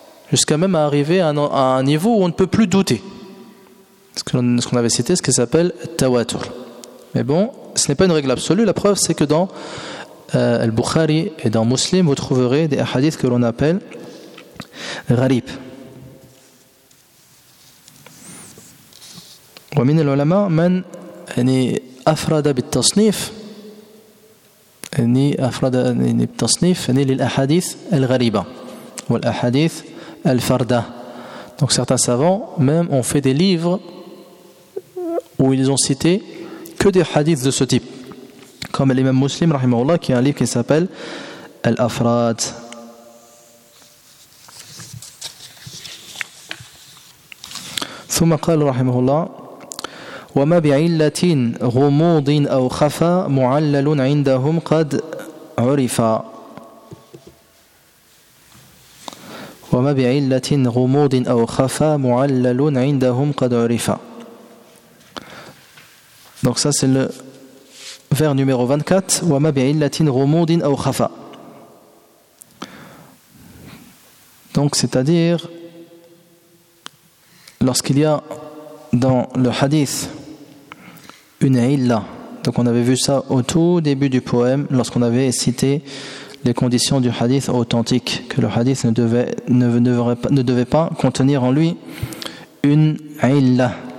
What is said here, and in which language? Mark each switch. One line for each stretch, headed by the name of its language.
French: Jusqu'à même arriver à un niveau où on ne peut plus douter. Ce qu'on avait cité, ce qui s'appelle tawatur. Mais bon, ce n'est pas une règle absolue. La preuve, c'est que dans Al-Bukhari et dans Muslim, vous trouverez des hadiths que l'on appelle غريب.
Arabic: ومن العلماء من يعني أفرد بالتصنيف يعني أفرد يعني بالتصنيف يعني للأحاديث الغريبة والأحاديث الفردة.
French: Donc certains savants même ont fait des livres où ils ont cité que des hadiths de ce type, comme l'imam Muslim rahimahullah qui a un livre qui s'appelle الأفراد.
Arabic: ثم قال رحمه الله وما بعلة غموض أو خفى معلل عندهم قد عرف وما بعلة غموض أو خفى معلل عندهم قد عرف.
French: Donc ça c'est le vers numéro 24.
Arabic: وما بعلة غموض أو خفى.
French: Donc c'est-à-dire lorsqu'il y a dans le hadith une illa, donc on avait vu ça au tout début du poème, lorsqu'on avait cité les conditions du hadith authentique, que le hadith ne devait pas contenir en lui une illa.